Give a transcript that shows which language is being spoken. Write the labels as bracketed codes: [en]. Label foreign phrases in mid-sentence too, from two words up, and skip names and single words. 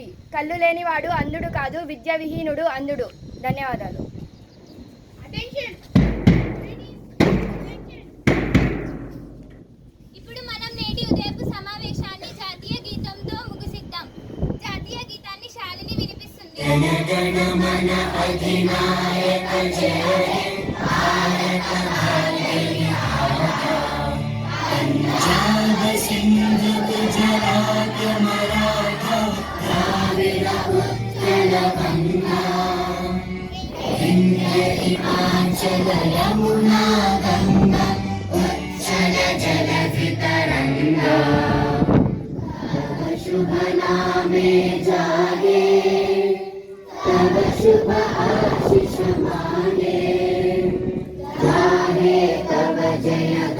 [te] కళ్ళు లేనివాడు అంధుడు కాదు, విద్య విహీనుడు అంధుడు. ధన్యవాదాలు. ఇప్పుడు మనం నేటి ఉదయపు సమావేశాన్ని జాతీయ గీతంతో ముగిసిద్దాం. జాతీయ గీతాన్ని శాలిని వినిపిస్తుంది. [bn] পঞ্জাব সিন্ধ গুজরাট মরাঠা দ্রাবিড় উৎকল গঙ্গা বিন্ধ্য হিমাচল যমুনা গঙ্গা উচ্চল জলধি তরঙ্গা তব শুভ নামে জাগে তব শুভ আশিস মাঙ্গে গাহে তব জয়